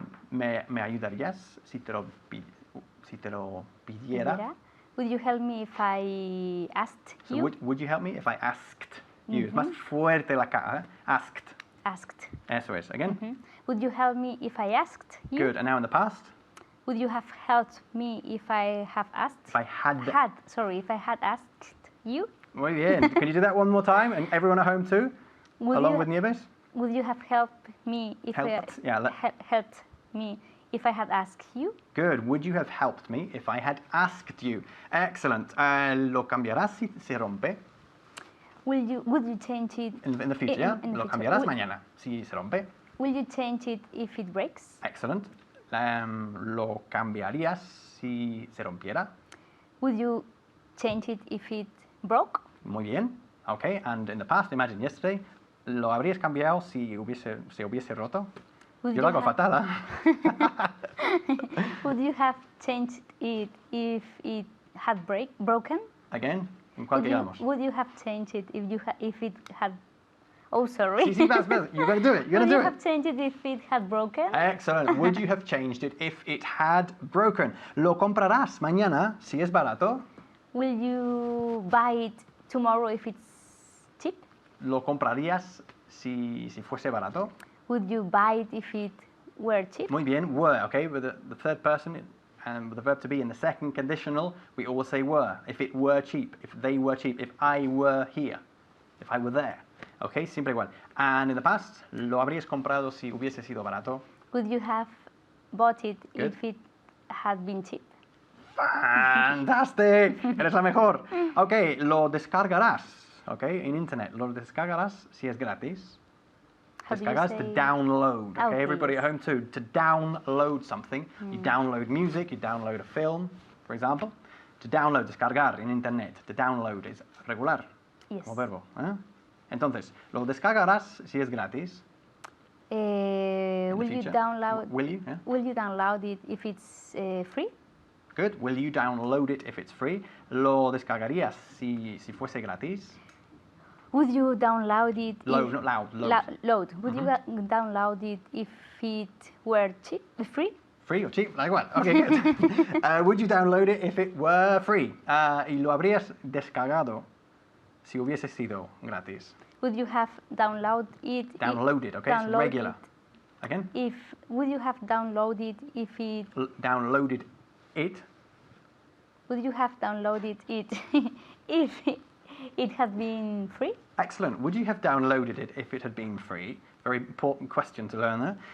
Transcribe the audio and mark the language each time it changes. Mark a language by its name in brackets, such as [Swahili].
[Spanish] Me ayudarías si te lo pidiera? [English] Would you help me if I asked So you? would you help me if I asked you? [Spanish] Es más fuerte la K, ¿eh? Asked. [English] Asked. [Spanish] Eso es. Again? [English] Would you help me if I asked you? Good. And now in the past? Would you have helped me if I have asked? If I had... If I had asked you? Muy bien. Can you do that one more time? And everyone at home too? Along with Nieves? Would you have helped me if helped me if I had asked you? Good. Would you have helped me if I had asked you? Excellent. [Spanish] ¿Lo cambiarás si se rompe? [English] Would you change it in the future? Yeah? In the [Spanish] Lo [English] future. [Spanish] cambiarás mañana si se rompe. [English] Will you change it if it breaks? Excellent. [Spanish] ¿Lo cambiarías si se rompiera? [English] Would you change it if it broke? [Spanish] Muy bien. [English] Okay, and in the past, imagine yesterday, [Spanish] ¿lo habrías cambiado si se hubiese roto? [English] Would [Spanish] Yo lo hago [English] have- [Spanish] fatal, [English] Would you have changed it if it had broken? [Spanish] Again, ¿en cuál quedamos? [English] Would you have changed it if it had? Oh, sorry. [Spanish] Sí, vas. [English] You're going to do it. You're going to Would do you it. have changed it if it had broken? Excellent. Would you have changed it if it had broken? [Spanish] ¿Lo comprarás mañana si es barato? [English] Will you buy it tomorrow if it's cheap? [Spanish] ¿Lo comprarías si fuese barato? [English] Would you buy it if it were cheap? Muy bien, were, okay? With the third person and with the verb to be in the second conditional, we always say were. If it were cheap, if they were cheap, if I were here, if I were there. [Spanish] Okay, siempre igual. [English] And in the past, [Spanish] ¿lo habrías comprado si hubiese sido barato? [English] Would you have bought it Good. if it had been cheap? [Spanish] Fantastic! Eres la mejor. Okay, lo descargarás, okay, en internet. Lo descargarás si es gratis. [English] How do you [Spanish] Descargas [English] say? to download, okay? Okay, Everybody yes. at home too. To download something, you download music, you download a film, for example. [Spanish] To download, descargar en internet. To download es regular, [English] Yes. [Spanish] como verbo. ¿Eh? Entonces, lo descargarás si es gratis. [English] in the Will you future. download? Will you? Yeah. Will you download it if it's free? Good. Will you download it if it's free? [Spanish] Lo descargarías si fuese gratis. [English] Would you download it? Load, not loud. Load. Load. Would you download it if it were cheap, free? Free or cheap, [Spanish] da igual. [English] Okay, good. Would you download it if it were free? [Spanish] Y lo habrías descargado si hubiese sido gratis. [English] Would you have downloaded it? Downloaded, okay? It's download regular. Again? Would you have downloaded if it? Downloaded it. Would you have downloaded it if it had been free? Excellent. Would you have downloaded it if it had been free? Very important question to learn there.